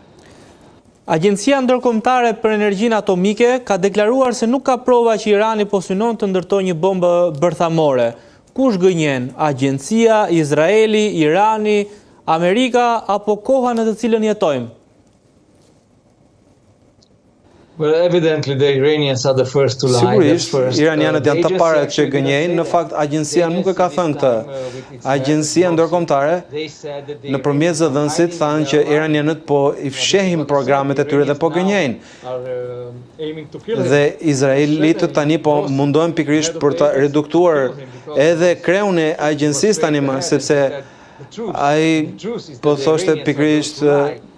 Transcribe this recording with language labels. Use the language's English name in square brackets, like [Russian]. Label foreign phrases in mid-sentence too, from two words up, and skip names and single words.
[Albanian] Agjencia Ndërkombëtare për Energjinë Atomike ka deklaruar se nuk ka prova që Irani po synon të ndërtojë një bombë bërthamore. Kush gënjen? Agjencia, Izraeli, Irani, Amerika apo koha në të cilën jetojmë? [English] Well, evidently the Iranians are the first to lie. [Albanian] Sigurisht, [English] That's first. [Albanian] iranianët [English] The [Albanian] janë të [English] agency [Albanian] parët që [English] actually [Albanian] gënjejnë, në fakt agjencia nuk e ka thënë këtë. Agjencia ndërkombëtare nëpërmjet zëdhënësit thanë që iranianët po i fshehin programet e tyre dhe po gënjejnë. Dhe izraelitët tani po mundohen pikërisht për të reduktuar edhe kreun e agjencisë tani më, sepse ai po thoshte pikërisht